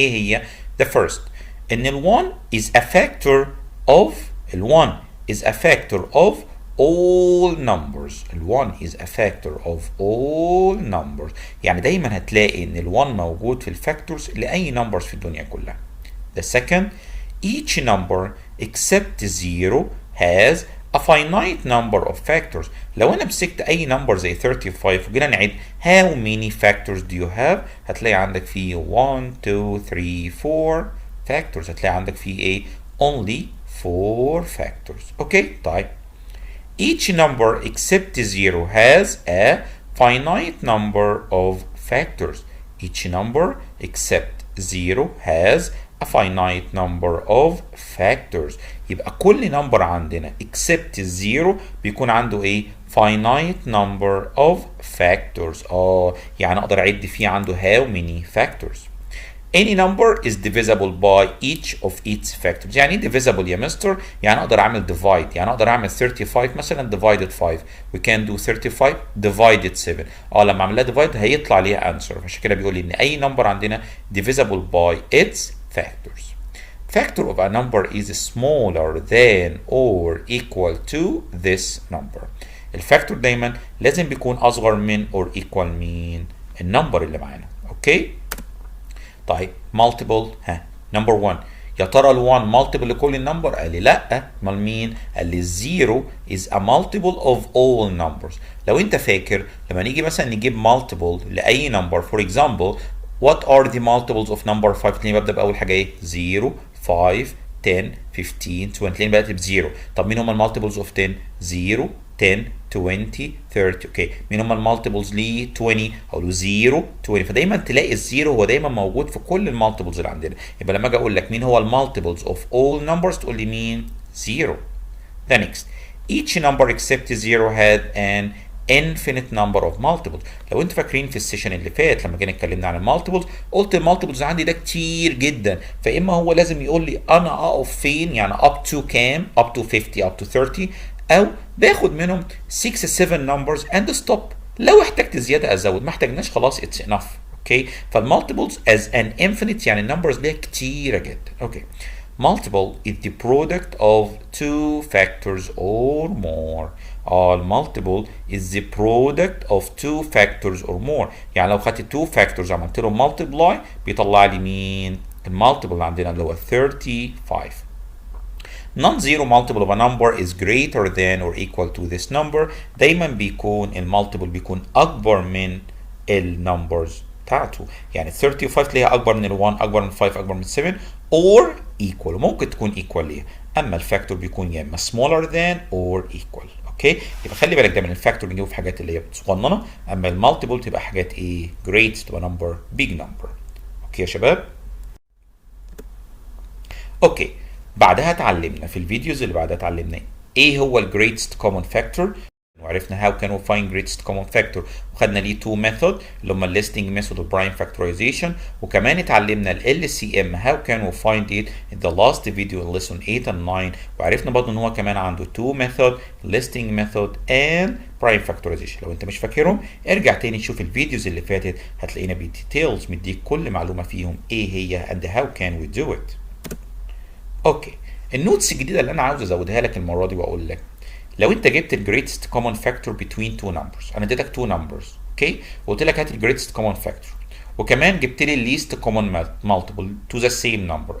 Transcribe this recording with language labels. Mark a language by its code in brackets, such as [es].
[ar] ايه هي؟ [en] the first ان ال1 is a factor of ال1 is a factor of all numbers. [ar] ال1 [en] is a factor of all numbers، [ar] يعني دايما هتلاقي ان ال1 موجود في الفاكتورز لاي نمبرز في الدنيا كلها. [en] the second each number except 0 has a finite number of factors. [ar] لو انا مسكت اي نمبر زي 35 وجينا نعد [en] how many factors do you have، [ar] هتلاقي عندك فيه 1 2 3 4 factors، هتلاقي عندك فيه ايه [en] only 4 factors. [ar] اوكي، طيب [en] each number except 0 has a finite number of factors. each number except 0 has a finite number of factors. [ar] يبقى كل نمبر عندنا except 0 بيكون عنده ايه [en] finite number of factors. [ar] يعني اقدر اعد فيه عنده [en] how many factors. any number is divisible by each of its factors. [ar] يعني ايه divisible يا مستر؟ يعني اقدر اعمل divide، يعني اقدر اعمل 35 مثلا divided 5. [en] we can do 35 divided 7. [ar] لما اعمل لها divide هيطلع ليها answer. عشان كده بيقول لي ان اي نمبر عندنا divisible by its factors. [en] factor of a number is smaller than or equal to this number. [ar] الفاكتور دايما لازم بيكون اصغر من [en] or equal [ar] مين؟ النمبر اللي معانا. اوكي، طيب multiple number 1، يا ترى ال1 multiple لكل النمبر؟ قال لي لا. امال مين؟ قال لي [en] 0 is a multiple of all numbers. [ar] لو انت فاكر لما نيجي مثلا نجيب multiple لاي نمبر [en] for example what are the multiples of number 5؟ [ar] تلاقيني ببدا باول حاجه ايه 0 5 10 15 20، تلاقيني بدات ب0. طب مين هم المالتيبلز اوف 10؟ 0 10 20 30. اوكي، مين هم المالتيبلز ل 20؟ اقول له 0 20. فدايما تلاقي الزيرو هو دايما موجود في كل المالتيبلز اللي عندنا. يبقى لما اجي اقول لك مين هو المالتيبلز اوف [en] all numbers [ar] تقول لي مين 0. [en] the next each number except 0 had an infinite number of multiples. [ar] لو انتوا فاكرين في السيشن اللي فات لما جينا اتكلمنا عن المالتيبلز قلت المالتيبلز عندي ده كتير جدا، فاما هو لازم يقول لي انا اقف فين، يعني up to كام، up to 50 up to 30، او باخد منهم [en] 6 7 numbers and stop. [ar] لو احتجت زياده ازود، ما احتاجناش خلاص [en] it's enough. [ar] اوكي، فالمالتيبلز as an infinite يعني النمبرز ليها كتيره جدا. اوكي، [en] multiple is the product of two factors or more. المultiple is the product of two factors or more. [ar] يعني لو خدت two factors عملت لهم multiply بيطلع لي مين؟ المالتيبل عندنا اللي هو 35. [en] non-zero multiple of a number is greater than or equal to this number. [ar] دايما بيكون المالتيبل بيكون اكبر من النمبرز بتاعته. يعني 35 تلاقيها اكبر من ال1 اكبر من 5 اكبر من 7 or equal. ممكن تكون equal ليها. اما الفاكتور بيكون يا اما [en] smaller than or equal. [ar] اوكي يبقى خلي بالك ده من الفاكتور بنجيبه في حاجات اللي هي صغننه، اما المالتيبل تبقى حاجات ايه؟ great تبقى number big number. اوكي يا شباب؟ اوكي بعدها اتعلمنا في الفيديوز اللي بعدها اتعلمنا ايه هو ال greatest common factor، وعرفنا [en] how can we find greatest common factor، [ar] وخدنا ليه two method اللي هم ال listing method و prime factorization، وكمان اتعلمنا ال LCM [en] how can we find it in the last video in lesson 8 and 9، [ar] وعرفنا برضه ان هو كمان عنده [en] two method listing method and prime factorization. [ar] لو انت مش فاكرهم ارجع تاني تشوف الفيديوز اللي فاتت هتلاقينا بالديتيلز مديك كل معلومه فيهم ايه هي [en] and how can we do it. [ar] اوكي النوتس الجديده اللي انا عاوز ازودها لك المره دي واقول لك لو انت جبت ال greatest common factor between two numbers، انا اديتك two numbers اوكي وقلت لك هات ال greatest common factor، وكمان جبت لي ال least common multiple [en] to the same number.